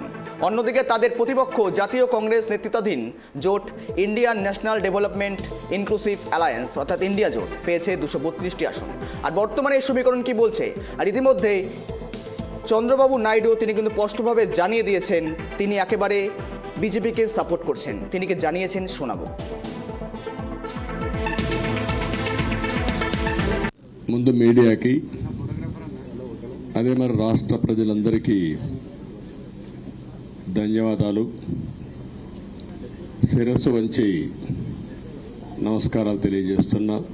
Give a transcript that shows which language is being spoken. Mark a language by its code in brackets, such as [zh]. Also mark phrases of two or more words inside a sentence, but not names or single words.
[bn] অন্যদিকে তাদের প্রতিপক্ষ জাতীয় কংগ্রেস নেতৃত্বাধীন জোট ইন্ডিয়ান ন্যাশনাল ডেভেলপমেন্ট ইনক্লুসিভ অ্যালায়েন্স অর্থাৎ ইন্ডিয়া জোট পেয়েছে 232টি আসন। আর বর্তমানে এই সমীকরণ কি বলছে, আর ইতিমধ্যে চন্দ্রবাবু নাইডু তিনি কিন্তু স্পষ্টভাবে জানিয়ে দিয়েছেন তিনি একেবারে বিজেপিকে সাপোর্ট করছেন। তিনি কি জানিয়েছেন শোনাবো। [te] ముందు మీడియాకి అదే మరి రాష్ట్ర ప్రజలందరికీ ధన్యవాదాలు, శిరస్సు వంచి నమస్కారాలు తెలియజేస్తున్నా.